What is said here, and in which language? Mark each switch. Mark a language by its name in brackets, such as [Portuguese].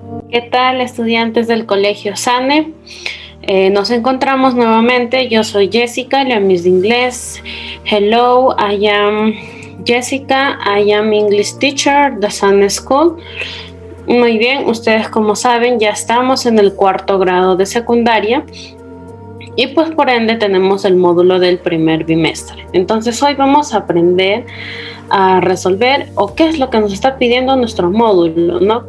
[Spanish] ¿Qué tal, estudiantes del Colegio SANE? Nos encontramos nuevamente. Yo soy Jessica, la Miss de Inglés. [English] Hello, I am Jessica. I am English teacher, the SANE School. [Spanish] Muy bien, ustedes como saben ya estamos en el 4º grado de secundaria y pues por ende tenemos el módulo del primer bimestre. Entonces hoy vamos a aprender a resolver o qué es lo que nos está pidiendo nuestro módulo, ¿no?